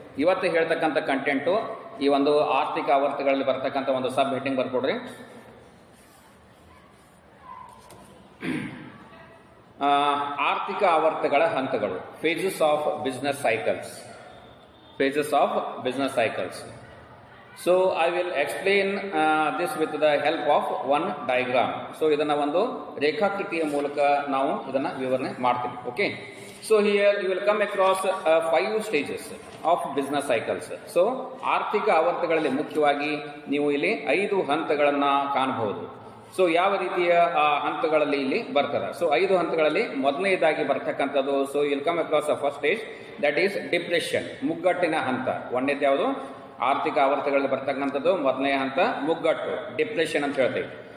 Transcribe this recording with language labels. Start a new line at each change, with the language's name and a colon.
Kannada: ಇವತ್ತು ಹೇಳ್ತಕ್ಕಂಥ ಕಂಟೆಂಟು ಈ ಒಂದು ಆರ್ಥಿಕ ಆವರ್ತಗಳಲ್ಲಿ ಬರ್ತಕ್ಕಂಥ ಒಂದು ಸಬ್ ಹೆಡ್ಡಿಂಗ್ ಬರ್ಕೊಡ್ರಿ. ಆರ್ಥಿಕ ಆವರ್ತಗಳ ಹಂತಗಳು,
English: Phases of business cycles, phases of business cycles. So I will explain this with the help of one diagram.
Kannada: So ಇದನ್ನ ಒಂದು ರೇಖಾಕೃತಿಯ ಮೂಲಕ ನಾವು ಇದನ್ನ ವಿವರಣೆ ಮಾಡ್ತೀವಿ.
English: Okay, so here you will come across 5 stages of business cycles.
Kannada: So ಆರ್ಥಿಕ ಆವರ್ತಗಳಲ್ಲಿ ಮುಖ್ಯವಾಗಿ ನೀವು ಇಲ್ಲಿ 5 ಹಂತಗಳನ್ನ ಕಾಣಬಹುದು. ಸೊ ಯಾವ ರೀತಿಯ ಹಂತಗಳಲ್ಲಿ ಇಲ್ಲಿ ಬರ್ತದೆ. ಸೊ 5 ಹಂತಗಳಲ್ಲಿ ಮೊದಲನೇದಾಗಿ ಬರ್ತಕ್ಕಂಥದ್ದು,
English: so will come across the first stage, that is depression,
Kannada: ಮುಗ್ಗಟ್ಟಿನ ಹಂತ. ಒಂದನೇದು ಯಾವುದು, ಆರ್ಥಿಕ ಆವರ್ತಗಳಲ್ಲಿ ಬರ್ತಕ್ಕಂಥದ್ದು ಮೊದಲನೇ ಹಂತ ಮುಗ್ಗಟ್ಟು, ಡಿಪ್ರೆಷನ್ ಅಂತ ಹೇಳ್ತೀವಿ.